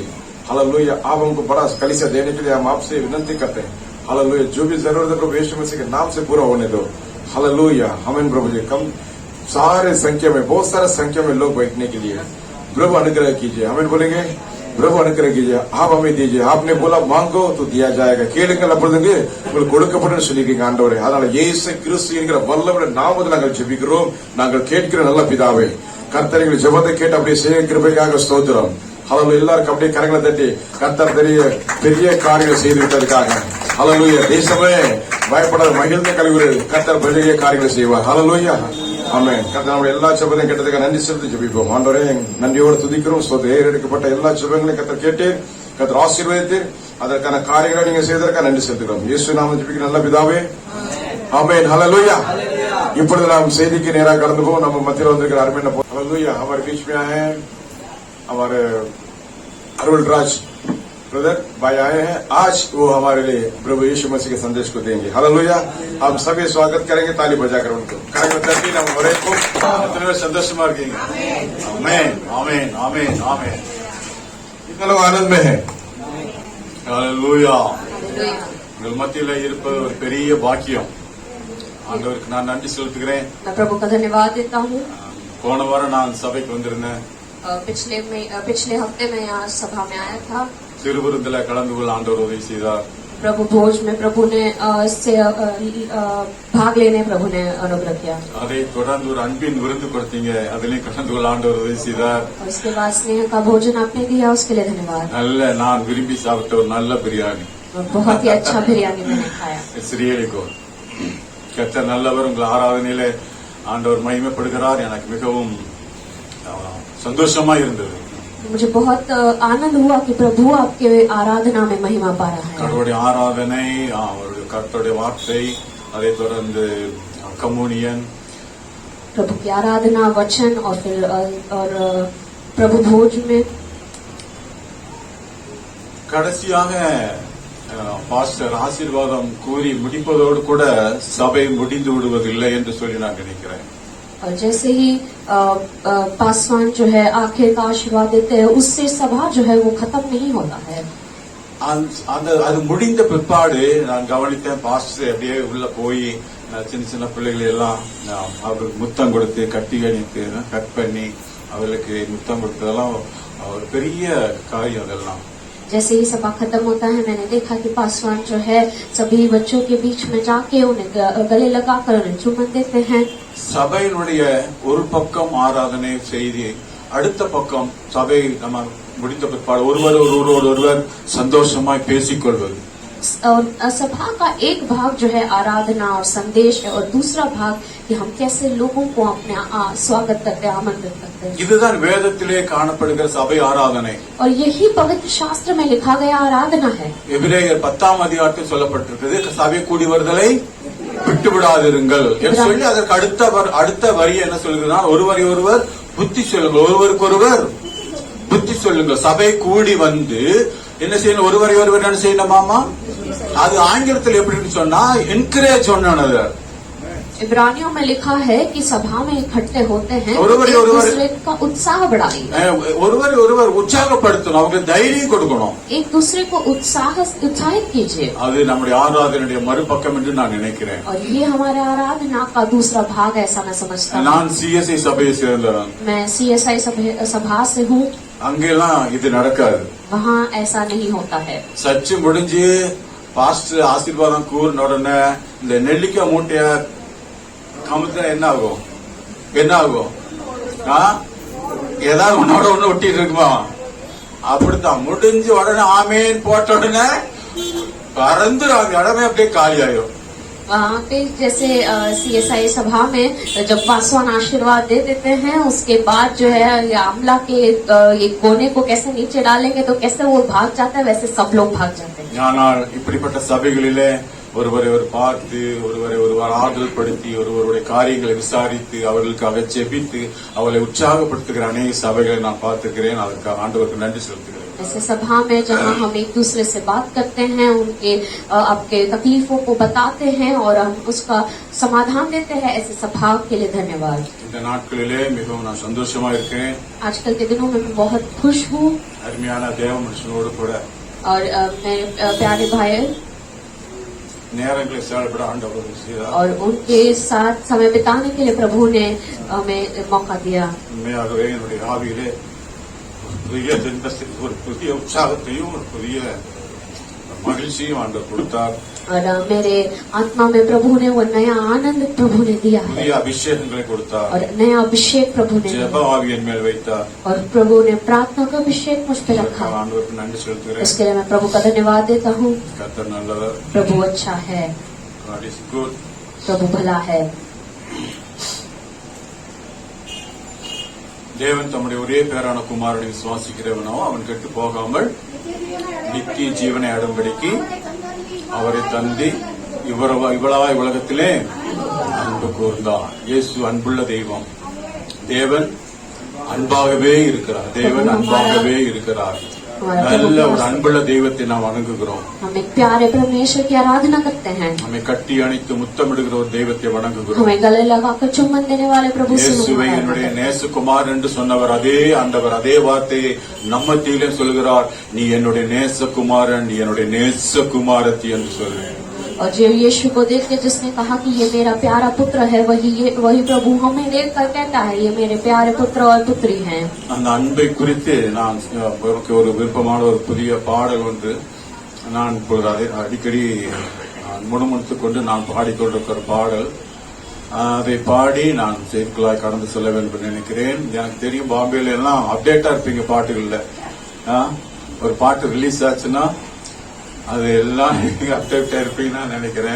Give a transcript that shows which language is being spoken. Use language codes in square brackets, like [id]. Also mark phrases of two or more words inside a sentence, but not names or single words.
[hi] हालेलुया, आप हमको बड़ा कलिशा देने के लिए हम आपसे विनती करते हैं। हालेलुया, जो भी जरूरत है प्रभु यीशु मसीह के नाम से पूरा होने दो। हालेलुया, हमें प्रभु जी कम सारे संख्या में बहुत सारे संख्या में लोग बैठने के लिए प्रभु अनुग्रह कीजिए। हमें बोलेंगे प्रभु अनुग्रह कीजिए, आप हमें दीजिए। आपने बोला मांगो तो दिया जाएगा, [ta] கேளுங்கள் அப்பொழுது உங்களுக்கு கொடுக்கப்படும் சொல்லிருக்கீங்க ஆண்டவரே। அதனால இயேசு கிறிஸ்து என்கிற வல்லவருடைய நாமத்தில் நாங்கள் ஜெபிக்கிறோம், நாங்கள் கேட்கிற நல்ல பிதாவே। கர்த்தர் எங்கள் ஜெபத்தை கேட்டு அப்படியே செய்ய கிருபைக்காக ஸ்தோத்திரம்। ஹalleluya, எல்லாரும் அப்படியே கரங்களை தட்டி கர்த்தர் பெரிய காரியங்களை செய்து விட்டதற்காக ஹalleluya। தேசமே பயப்படாத மகிழ்ந்த கழிவுகள் கர்த்தர் பெரிய காரியங்களை செய்வார்। ஹalleluya, ஆமென்। கர்த்தர் நம்முடைய எல்லா ஜெபத்தையும் கேட்டதுக்கு நன்றி செலுத்தி ஜெபிப்போம்। ஆண்டவரே நன்றியோடு துதிக்கிறோம், ஏறெடுக்கப்பட்ட எல்லா ஜெபங்களையும் கர்த்தர் கேட்டீர், கர்த்தர் ஆசீர்வதித்தீர், அதற்கான காரியங்களை நீங்க செய்ததற்காக நன்றி செலுத்துகிறோம்। இயேசு நாமத்தில் ஜெபிக்கிற நல்ல பிதாவே, ஆமென்। ஹalleluya। இப்பொழுது நாம் செய்திக்கு நேராக கடந்து போவோம்। நம்ம மத்தியில் வந்திருக்கிற அருமையான ஹalleluya [hi] हमारे बीच में आए हैं हमारे अरुणराज ब्रदर भाई आए हैं। आज वो हमारे लिए प्रभु यीशु मसीह के संदेश को देंगे। हालेलुया, हम सभी स्वागत करेंगे ताली बजाकर उनको। [ta] संतोषமா இருக்கீங்க? ஆமென், ஆமென், ஆமென், ஆமென்। [hi] कितना लोग आनंद में है? हालेलुया, [ta] உங்கள் மத்தியில இருப்பது ஒரு பெரிய பாக்கியம்। ஆண்டவருக்கு நான் நன்றி செலுத்துகிறேன்। [hi] मैं प्रभु का धन्यवाद देता हूँ। [ta] போன வாரம் நான் சபைக்கு வந்திருந்தேன்। [hi] पिछले हफ्ते में यहाँ सभा में आया था। [ta] திருவிருந்தில கலந்து கொள்ள ஆண்டவர் உதவி செய்தார்। [hi] प्रभु भोज में प्रभु ने इससे भाग लेने प्रभु ने अनुग्रह किया। [ta] அதை தொடர்ந்து ஒரு அன்பின் விருந்து கொடுத்தீங்க, அதிலே கலந்து கொள்ள ஆண்டவர் உதவி செய்தார்। [hi] उसके बाद स्नेह का भोजन आपने दिया, उसके लिए धन्यवाद। [ta] நல்ல நான் விரும்பி சாப்பிட்ட ஒரு நல்ல பிரியாணி, [hi] बहुत ही अच्छा बिरयानी मैंने खाया। [ta] ஸ்ரீயலிகோ கர்த்தர் நல்லவர், உங்கள் ஆராதனையிலே ஆண்டவர் மகிமைப்படுகிறார்। எனக்கு மிகவும் சந்தோஷமா இருந்தது। [hi] मुझे बहुत आनंद हुआ कि प्रभु आपके आराधना में महिमा पा रहा है। [ta] கர்த்தருடைய ஆராதனை, அவருடைய கர்த்தருடைய வார்த்தை, அதை தொடர்ந்து கம்யூனியன், [hi] प्रभु की आराधना, वचन और फिर और प्रभु भोज में [ta] கடைசியாக பாஸ்டர் ஆசீர்வாதம் கூறி முடிப்பதோடு கூட சபை முடிந்து விடுவதில்லை என்று சொல்லி நான் நினைக்கிறேன்। [hi] और जैसे ही पासवान जो है आखिर का आशीर्वाद देते हैं, उससे सभा जो है वो खत्म नहीं होता है। [ta] அது முடிந்த பிற்பாடு நான் கவனித்தேன், பாஸ்டர் அப்படியே உள்ள போய் சின்ன சின்ன பிள்ளைகளை எல்லாம் அவர்களுக்கு முத்தம் கொடுத்து கட்டி அணித்து கட் பண்ணி அவர்களுக்கு முத்தம் கொடுத்ததெல்லாம் ஒரு பெரிய காரியம்। அதெல்லாம் [hi] जैसे ही सभा खत्म होता है, मैंने देखा कि पासवान जो है सभी बच्चों के बीच में जाके उन्हें गले लगाकर उन्हें चुम्बन देते हैं। [ta] சபையினுடைய ஒரு பக்கம் ஆராதனை செய்தி, அடுத்த பக்கம் சபை நம்ம முடிந்த பிற்பாடு ஒருவர் சந்தோஷமாய் பேசிக்கொள்வது। [hi] और सभा का एक भाग जो है आराधना और संदेश है, और दूसरा भाग कि हम कैसे लोगों को अपने स्वागत करते हैं, आमंत्रित करते हैं। [ta] இதுதான் வேதத்திலே காணப்படுகிற சபை ஆராதனை। [hi] और यही पवित्र शास्त्र में लिखा गया आराधना है। [ta] எபிரேயர் 10ஆம் அதிகாரத்தில் சொல்லப்பட்டிருக்கிறது, சபை கூடி வருதலை விட்டு விடாதிருங்கள் என்று சொல்லி அதற்கு அடுத்த வரி என்ன சொல்லுகிறதுனா, ஒருவரை ஒருவர் புத்தி சொல்லுங்கள், ஒருவருக்கொருவர் புத்தி சொல்லுங்கள்। சபை கூடி வந்து என்ன செய்யணும், ஒருவரை ஒருவர் என்ன செய்யணுமாமா? அது ஆங்கிலத்தில் எப்படின்னு சொன்னா என்கரேஜ் சொன்னது। [hi] इब्रानियों में लिखा है कि सभा में इकट्ठे होते हैं, एक दूसरे का उत्साह बढ़ाइए, [ta] ஒருவரை ஒருவர் உற்சாகப்படுத்தணும், அவங்களுக்கு தைரியம் கொடுக்கணும், [hi] एक दूसरे को उत्साहित कीजिए। [ta] அது நம்முடைய ஆராதனையுடைய மறுபக்கம் என்று நான் நினைக்கிறேன்। [hi] और ये हमारे आराधना का दूसरा भाग ऐसा मैं समझता हूँ। [ta] நான் சிஎஸ்ஐ சபையை சேர்ந்தவன், [hi] मैं CSI सभा से हूँ। [ta] அங்கெல்லாம் இது நடக்காது, [hi] वहाँ ऐसा नहीं होता है। [ta] சர்ச்சு முடிஞ்சு பாஸ்டர் ஆசீர்வாதம் கூறின உடனே இந்த நெல்லிக்காய் மூட்டைய கமுத்தா என்ன ஆகும்? ஏதாவது உன்னோட ஒண்ணு ஒட்டிட்டு இருக்குமா? அப்படித்தான் முடிஞ்ச உடனே ஆமேன் போட்ட உடனே பறந்து இடமே அப்படியே காலியாயும்। [hi] वहाँ पे जैसे CSI सभा में जब पासवान आशीर्वाद दे देते हैं, उसके बाद जो है ये आमला के ये कोने को कैसे नीचे डालेंगे तो कैसे वो भाग जाता है, वैसे सब लोग भाग जाते हैं। [ta] ஆனால் இப்படிப்பட்ட சபைகளிலே ஒருவரை பார்த்து ஒருவர் ஆறுதல் படுத்தி ஒருவருடைய காரியங்களை விசாரித்து அவர்களுக்காக ஜெபித்து அவளை உற்சாகப்படுத்துகிற அநேக சபைகளை நான் பார்த்திருக்கிறேன். அதற்காக ஆண்டவருக்கு நன்றி செலுத்துகிறேன். [hi] ऐसे सभा में जहाँ हम एक दूसरे से बात करते हैं, उनके आपके तकलीफों को बताते हैं और हम उसका समाधान देते हैं, ऐसे सभा के लिए धन्यवाद। [ta] இந்த நாட்களிலே மிகவும் நான் சந்தோஷமா இருக்கிறேன். [hi] आजकल के दिनों में मैं बहुत खुश हूँ [ta] அருமையான தேவ மனுஷனோடு கூட [hi] और मेरे प्यारे भाई [ta] நேரங்களை செயல்பட ஆண்டவர் செய்தார். [hi] और उनके साथ समय बिताने के लिए प्रभु ने हमें मौका दिया। [ta] உண்மையாகவே என்னுடைய ஆவியிலே ஒரு புதிய உற்சாகத்தையும் ஒரு புதிய மகிழ்ச்சியும் ஆண்டவர் கொடுத்தார். [hi] और मेरे आत्मा में प्रभु ने वो नया आनंद प्रभु ने दिया है [ta] புதிய அபிஷேகங்களை கொடுத்தார். [hi] और नया अभिषेक प्रभु ने [ta] ஜெப [hi] दिया [ta] ஆவியின் மேல் வைத்தார். [hi] और प्रभु ने प्रार्थना का अभिषेक मुझ पे रखा। [ta] ஆண்டவருக்கு நன்றி செலுத்துகிறேன். [hi] इसके लिए मैं प्रभु का धन्यवाद देता हूँ। [ta] கர்த்தர் நல்லவர். [hi] प्रभु अच्छा है, [en] God is good. [hi] प्रभु भला है। [ta] தேவன் தம்முடைய ஒரே பேரான குமாரனை விசுவாசிக்கிறவனோ அவன் கெட்டு போகாமல் நித்திய ஜீவனை அடையும்படிக்கு அவரை தந்தி இவ்வளவா உலகத்திலே அன்பு கூர்ந்தார். இயேசு அன்புள்ள தெய்வம். தேவன் அன்பாகவே இருக்கிறார். தேவன் அன்பாகவே இருக்கிறார். நல்ல ஒரு அன்புள்ள தெய்வத்தை நாம் வணங்குகிறோம். हम एक प्यारे परमेश्वर की आराधना करते हैं। நம்மை கட்டி அணைத்து முத்தமிடுகிற ஒரு தெய்வத்தை வணங்குகிறோம். हमें गले लगाकर चुम्बन देने वाले प्रभु से இயேசுவை என்னுடைய நேசகுமார் என்று சொன்னவர் அதே ஆண்டவர் அதே வார்த்தையை நம்ம மத்தியிலே சொல்கிறார். நீ என்னுடைய நேசகுமாரன், நீ என்னுடைய நேசகுமாரத்தி என்று சொல்றேன். और जो यीशु को देख के जिसने कहा कि ये मेरा प्यारा पुत्र है, वही प्रभु हमें देख कर कहता है ये मेरे प्यारे पुत्र और पुत्री हैं। அந்த அன்பை குறித்து நான் ஒரு விருப்பமான ஒரு புதிய பாடல் ஒன்று நான் இப்பொழுது அடிக்கடி முணுமுணுத்துக் கொண்டு நான் பாடிக்கொண்டிருக்கிற பாடல். அதை பாடி நான் செய்திகளாய் கடந்து செல்ல வேண்டும் என்று நினைக்கிறேன். எனக்கு தெரியும் பாம்பேல எல்லாம் அப்டேட்டா இருப்பீங்க பாட்டுகள்ல. ஒரு பாட்டு ரிலீஸ் ஆச்சுன்னா அது எல்லாம் அப்டேட்டா இருப்பீங்கன்னு நான் நினைக்கிறேன்.